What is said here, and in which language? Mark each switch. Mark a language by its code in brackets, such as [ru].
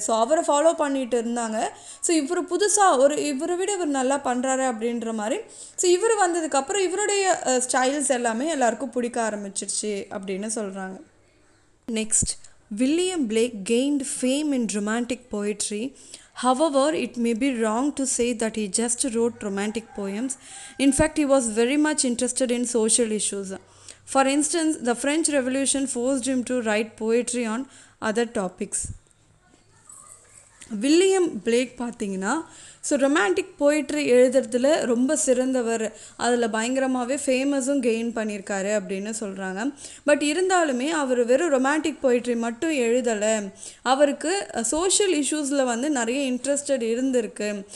[ta] So அவரை follow பண்ணிட்டு இருந்தாங்க. ஸோ இவர் புதுசாக இவரை விட இவர் நல்லா பண்ணுறாரு அப்படின்ற மாதிரி ஸோ இவர் வந்ததுக்கப்புறம் இவருடைய ஸ்டைல்ஸ் எல்லாமே எல்லாருக்கும் பிடிக்க ஆரம்பிச்சிருச்சு அப்படின்னு சொல்கிறாங்க. [en] Next, William Blake gained fame in romantic poetry. However, it may be wrong to say that he just wrote romantic poems. In fact, he was very much interested in social issues. For instance, the French Revolution forced him to write poetry on other topics. [ta] William Blake பார்த்தீங்கன்னா so [en] romantic poetry [ta] எழுதுறதுல ரொம்ப சிறந்தவர், அதில் பயங்கரமாகவே ஃபேமஸும் gain பண்ணியிருக்காரு அப்படின்னு சொல்கிறாங்க. But இருந்தாலுமே அவர் வெறும் romantic poetry மட்டும் எழுதலை, அவருக்கு [en] social இஷ்யூஸில் [ta] வந்து நிறைய இன்ட்ரெஸ்டட் இருந்திருக்கு.